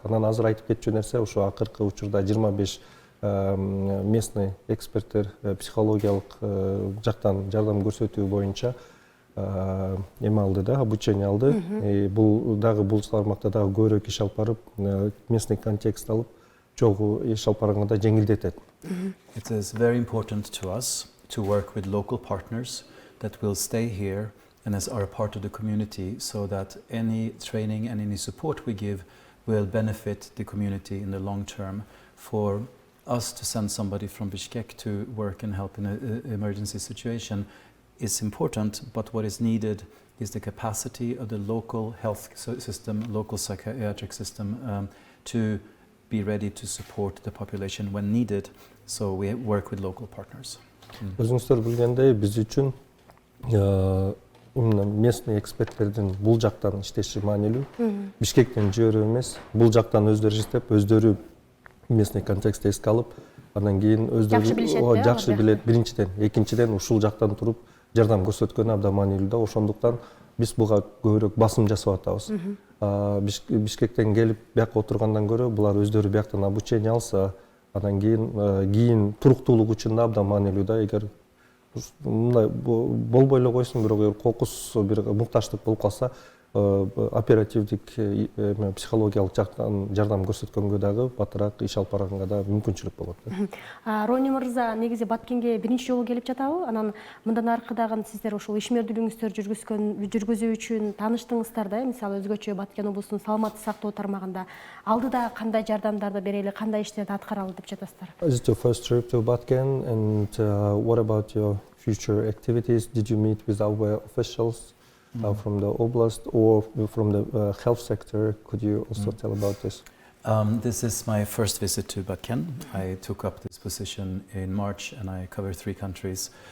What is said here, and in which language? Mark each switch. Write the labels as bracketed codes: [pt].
[ky] Анан азыр айтып кетчү нерсе ушу акыркы учурда 25 местный эксперттер психологиялык жактан жардам көрсөтүү боюнча эме алды да, обучение алды. Бул дагы бул тармакта дагы көбүрөөк иш алып барып, местный контекст алып, чогуу иш алып барганда жеңилдетет. [en] It is very important to us to work with local partners that will stay here and as are a part of the community, so that any training and any support we give will benefit the community in the long term. For us to send somebody from Bishkek to work and help in an emergency situation is important, but what is needed is the capacity of the local health system, local psychiatric system, to be ready to support the population when needed. So we work with local partners. [ky] Өзүңүздөр билгендей, биз үчүн местный эксперттердин бул жактан иштеши маанилүү. Бишкектен жиберүү эмес, бул жактан өздөрү иштеп, өздөрү местный контекстте эске алып, андан кийин өздөрү жакшы билет биринчиден, экинчиден ушул жактан туруп жардам көрсөткөнү абдан маанилүү да. Ошондуктан биз буга көбүрөөк басым жасап атабыз. Бишкектен келип бияка отургандан көрө булар өздөрү бияктан обучение алса, андан кийин туруктуулук үчүн да абдан маанилүү да. Эгер мындай болбой эле койсун, бирок кокус бир мукташтык болуп калса, оперативдик психологиялык жактан жардам көрсөткөнгө дагы батыраак иш алып барганга да мүмкүнчүлүк болот. Рони мырза негизи Баткенге биринчи жолу келип жатабы? Анан мындан аркы дагы сиздер ушул ишмердүүлүгүңүздөрдү жүргүзүү үчүн тааныштыңыздар да, мисалы өзгөчө Баткен облусунун саламаттык сактоо тармагында алдыда кандай жардамдарды берели, кандай иштерди аткаралы деп жатасыздар? [en] Is it your first trip to Баткен, and what about your future activities? Did you meet with our officials from the oblast or from the health sector? Could you also tell about this? This is my first visit to Batken. I took up this position in March and I cover 3 countries.